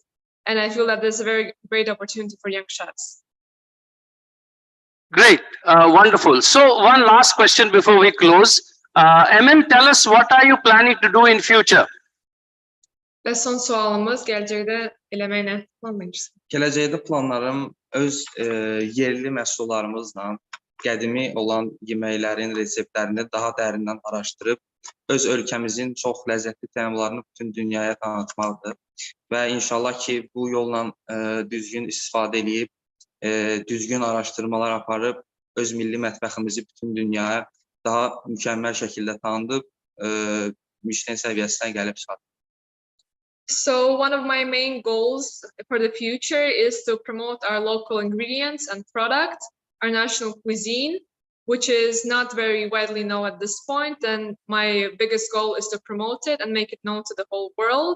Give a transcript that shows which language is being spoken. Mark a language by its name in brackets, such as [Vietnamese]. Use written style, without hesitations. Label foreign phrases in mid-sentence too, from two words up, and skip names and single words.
[English] And I feel that this is a very great opportunity for young chefs. Great, wonderful. So one last question before we close. Emil, tell us, what are you planning to do in future? [Azerbaijani] Ve son sualımız, gelecekte eləməyinə planlayırsınız? Gələcəkdə planlarım öz yerli məhsullarımızla qədimi olan yeməklərin reseptlərini daha dərindən araşdırıb öz ölkəmizin çox ləzzətli təamlarını bütün dünyaya tanıtmaqdır. Və inşallah ki, bu yolla düzgün istifadə edib, düzgün araşdırmalar aparıb, öz milli mətbəximizi bütün dünyaya daha mükəmməl şəkildə tanıdıb, Michelin səviyyəsinə gəlib çıxartdıq. [English] So one of my main goals for the future is to promote our local ingredients and products, our national cuisine, which is not very widely known at this point. And my biggest goal is to promote it and make it known to the whole world.